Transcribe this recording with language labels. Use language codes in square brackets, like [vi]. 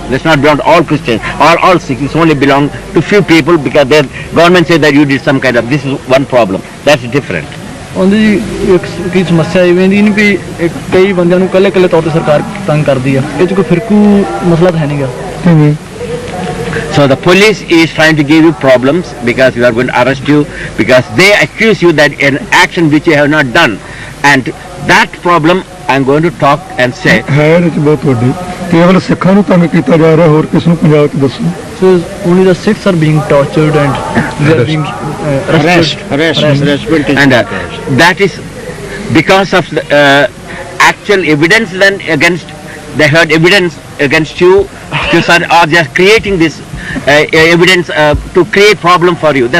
[en] Let's not belong to all Christians or all Sikhs. It's only belong to few people because their government says that you did some kind of. This is one problem. That's different. [pa] ਉਹਦੀ ਇੱਕ ਕੀ ਸਮੱਸਿਆ ਇਵੇਂ ਦੀ ਨਹੀਂ ਵੀ ਕਈ ਬੰਦਿਆਂ ਨੂੰ ਇਕੱਲੇ ਤੌਰ ਤੇ ਸਰਕਾਰ ਤੰਗ ਕਰਦੀ ਆ, ਇਹ 'ਚ ਕੋਈ ਫਿਰਕੂ ਮਸਲਾ ਤਾਂ ਹੈ ਨਹੀਂਗਾ। [en] So the police is trying to give you problems because you are going to arrest you because they accuse you that an action which you have not done, and that problem I'm going to talk and say. [pa] ਹੈ ਇਹ 'ਚ ਬਹੁਤ ਵੱਡੀ ਕੇਵਲ ਸਿੱਖਾਂ ਨੂੰ ਤੰਗ ਕੀਤਾ ਜਾ ਰਿਹਾ, ਹੋਰ ਕਿਸ ਨੂੰ ਪੰਜਾਬ 'ਚ ਦੱਸੋ। [en] So only the Sikhs are being tortured and they are being harassed. And that is because of the actual evidence then against, they heard evidence against you, you are just creating this evidence to create problem for you.